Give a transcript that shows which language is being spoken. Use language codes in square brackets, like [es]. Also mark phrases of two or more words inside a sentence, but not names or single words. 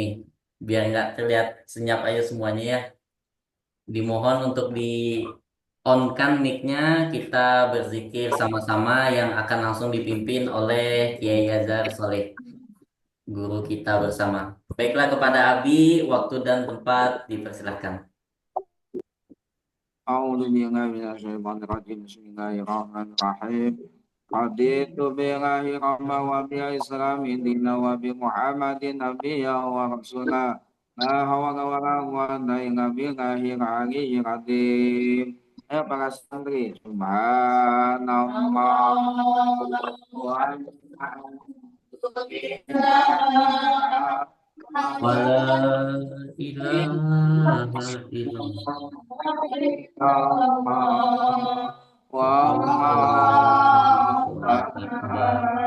[id] Biar nggak terlihat senyap aja semuanya ya. Dimohon untuk di on-kan mic-nya, kita berzikir sama-sama yang akan langsung dipimpin oleh Kiai Yazar Soleh, guru kita bersama. Baiklah kepada Abi, waktu dan tempat dipersilahkan. [ar] أعوذ بالله من الشيطان الرجيم. Bismillahirrahmanirrahim. رضيت بالله ربا وبالإسلام دينا وبمحمد نبيا ورسولا. لا حول ولا قوة إلا بالله العلي العظيم. [id] Para santri, [ar] subhanallah ولا إله إلا الله. الله أكبر.